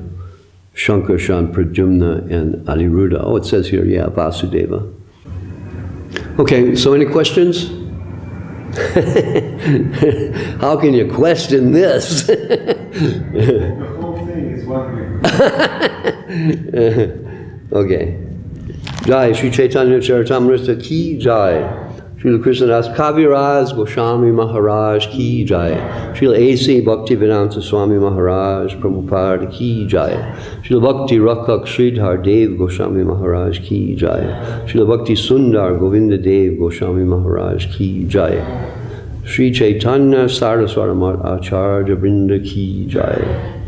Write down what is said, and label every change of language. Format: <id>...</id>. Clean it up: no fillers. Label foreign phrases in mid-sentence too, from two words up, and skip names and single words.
<en>Shankarshan, Pradyumna, and Aniruddha. Oh, it says here, yeah, Vasudeva. Okay, so any questions? How can you question this? The whole thing is one thing. Okay.</en> <hi>जय, श्री चैतन्य-चरितामृत की जय. श्रील कृष्णदास कविराज गोस्वामी महाराज की जय. श्रील ए.सी. भक्तिवेदान्त स्वामी महाराज प्रभुपाद की जय. श्रील भक्ति रक्षक श्रीधर देव गोस्वामी महाराज की जय. श्रील भक्ति सुन्दर गोविन्द देव गोस्वामी महाराज की जय. श्री चैतन्य सारस्वत आचार्य वृन्द की जय.</hi>